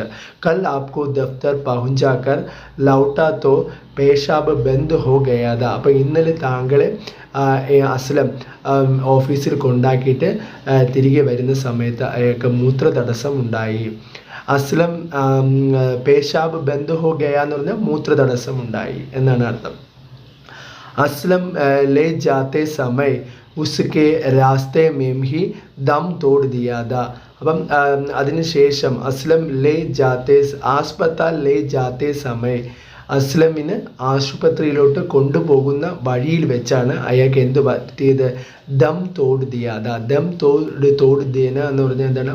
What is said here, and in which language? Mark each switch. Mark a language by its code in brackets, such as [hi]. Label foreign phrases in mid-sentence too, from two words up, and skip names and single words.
[hi] कल आपको दफ्तर पहुंचाकर लौटा तो पेशाब बंद हो गया था. [ml] അപ്പോൾ ഇന്നലെ താങ്കളെ അസ്ലം ഓഫീസിൽ കൊണ്ടാക്കിയിട്ട് തിരികെ വരുന്ന സമയത്ത് അയാൾക്ക് മൂത്രതടസ്സം ഉണ്ടായി. അസ്ലം [hi] पेशाब बंद हो गया [ml] എന്ന് പറഞ്ഞാൽ മൂത്രതടസ്സം ഉണ്ടായി എന്നാണ് അർത്ഥം. [hi] असलम ले जाते समय उसके रास्ते में ही दम तोड़ दिया था. [ml] അപ്പം അതിനുശേഷം അസ്ലം [hi] अस्पताल ले जाते समय, [ml] അസ്ലമിന് ആശുപത്രിയിലോട്ട് കൊണ്ടുപോകുന്ന വഴിയിൽ വെച്ചാണ് അയാൾക്ക് എന്ത് പറ്റിയത്? [hi] दम तोड़ दिया था. दम तोड़ दिया ना [ml] എന്ന് പറഞ്ഞാൽ എന്താണ്?